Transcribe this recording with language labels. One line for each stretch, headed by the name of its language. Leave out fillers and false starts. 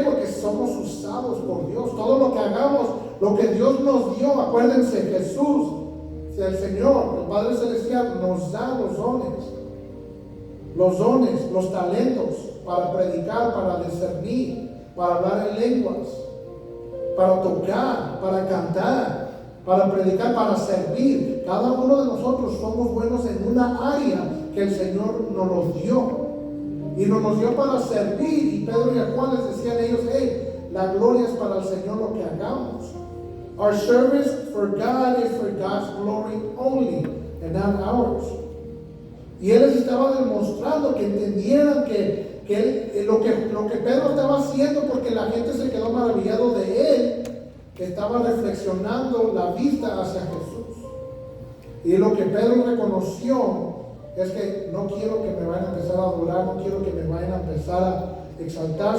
Spanish: Porque somos usados por Dios. Todo lo que hagamos, lo que Dios nos dio, acuérdense, Jesús, el Señor, el Padre Celestial, nos da los dones, los talentos para predicar, para discernir, para hablar en lenguas, para tocar, para cantar, para predicar, para servir. Cada uno de nosotros somos buenos en una área que el Señor nos lo dio. Y nos dio para servir. Y Pedro y Juan les decían a ellos, hey, la gloria es para el Señor lo que hagamos.
English: Our service for God is for God's glory only, and not ours.
Spanish: Y él les estaba demostrando que entendieran lo que Pedro estaba haciendo, porque la gente se quedó maravillado de él, que estaba reflexionando la vista hacia Jesús. Y lo que Pedro reconoció es que no quiero que me vayan a empezar a adorar, no quiero que me vayan a empezar a exaltar.